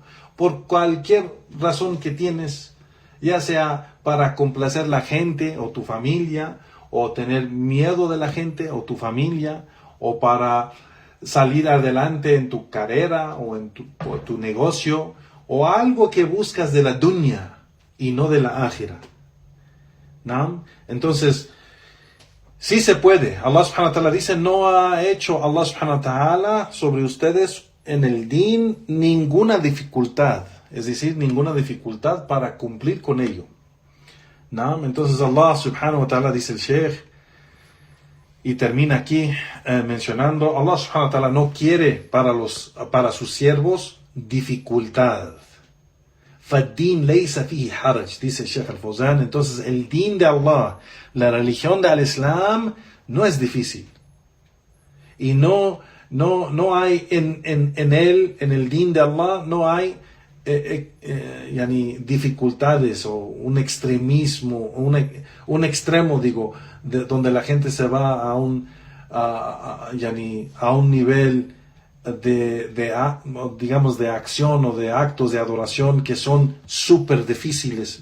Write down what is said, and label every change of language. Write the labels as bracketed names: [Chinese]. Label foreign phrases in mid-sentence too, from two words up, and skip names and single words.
[Spanish] Por cualquier razón que tienes, ya sea para complacer la gente o tu familia, o tener miedo de la gente o tu familia, o para salir adelante en tu carrera o en tu negocio, o algo que buscas de la dunya y no de la ákhira. ¿No? Entonces, sí se puede. [Arabic] الله سبحانه وتعالى [Spanish] dice, no ha hecho [Arabic] الله سبحانه وتعالى [Spanish] sobre ustedes en el din ninguna dificultad. Es decir, ninguna dificultad para cumplir con ello. ¿No? Entonces [Arabic] الله سبحانه وتعالى, [Spanish] dice el Sheikh, y termina aquí mencionando, [Arabic] الله سبحانه وتعالى [Spanish] no quiere para sus siervos dificultad. [Arabic] فَالدِّينَ لَيْسَ فِيهِ حَرَجْ, [Spanish] dice el Sheikh Al-Fawzan. Entonces el din de Allah, la religión del Islam, no es difícil. Y no hay en el din de Allah, no hay dificultades o un extremismo, un extremo, donde la gente se va a un nivel de acción o de actos de adoración que son súper difíciles.